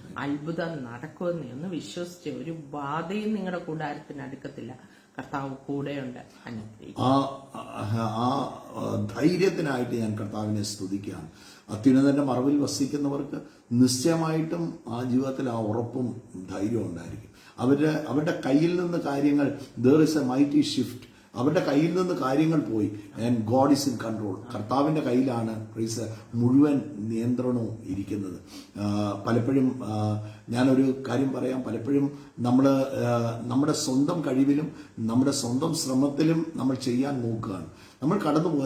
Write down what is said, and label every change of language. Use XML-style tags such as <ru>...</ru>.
<ml>അത്ഭുതം നടക്കുമെന്ന് ഒന്ന് വിശ്വസിച്ച് ഒരു ബാധയും നിങ്ങളുടെ കൂടാരത്തിന് അടുക്കത്തില്ല. കർത്താവ് കൂടെയുണ്ട്. ആ ധൈര്യത്തിനായിട്ട് ഞാൻ കർത്താവിനെ സ്തുതിക്കുകയാണ്. അത്യുന്നതന്റെ മറവിൽ വസിക്കുന്നവർക്ക് നിശ്ചയമായിട്ടും ആ ജീവിതത്തിൽ ആ ഉറപ്പും ധൈര്യവും ഉണ്ടായിരിക്കും. അവരുടെ കയ്യിൽ നിന്ന് കാര്യങ്ങൾ,</ml> <en>there is a mighty shift.</en> <ml>അവരുടെ കയ്യിൽ നിന്ന് കാര്യങ്ങൾ പോയി.</ml> <en>And God is in control.</en> <ml>കർത്താവിന്റെ കയ്യിലാണ് മുഴുവൻ നിയന്ത്രണവും ഇരിക്കുന്നത്. പലപ്പോഴും ഞാനൊരു കാര്യം പറയാം. പലപ്പോഴും നമ്മുടെ സ്വന്തം കഴിവിലും നമ്മുടെ സ്വന്തം ശ്രമത്തിലും നമ്മൾ ചെയ്യാൻ നോക്കുകയാണ്. നമ്മൾ കടന്നു പോകും.</ml>